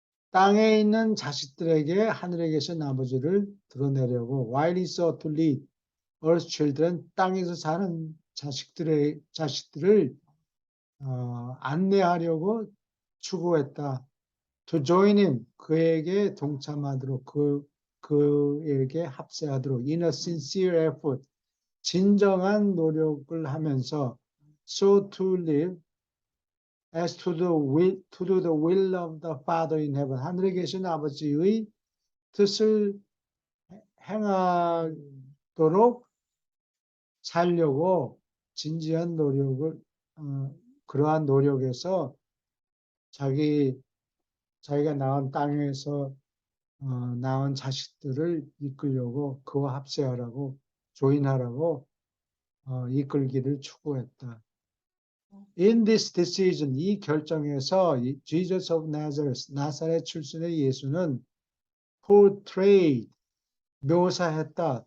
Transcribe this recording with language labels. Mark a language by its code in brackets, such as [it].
[ko] 땅에 있는 자식들에게 하늘에 계신 아버지를 드러내려고 [en] while he sought to lead earth children [ko] 땅에서 사는 자식들을 안내하려고 추구했다. [en] To join him [ko] 그에게 동참하도록 그에게 합세하도록 [en] in a sincere effort [ko] 진정한 노력을 하면서 [en] so to live as to do the will of the Father in heaven. [ko] 하늘에 계신 아버지의 뜻을 행하도록 살려고 진지한 노력을 그러한 노력에서 자기가 낳은 땅에서 낳은 자식들을 이끌려고 그와 합세하라고 조인하라고 이끌기를 추구했다. [en] In this decision, [ko] 이 결정에서 [en] Jesus of Nazareth, [ko] 나사렛 출신의 예수는 [en] portrayed, [ko] 묘사했다.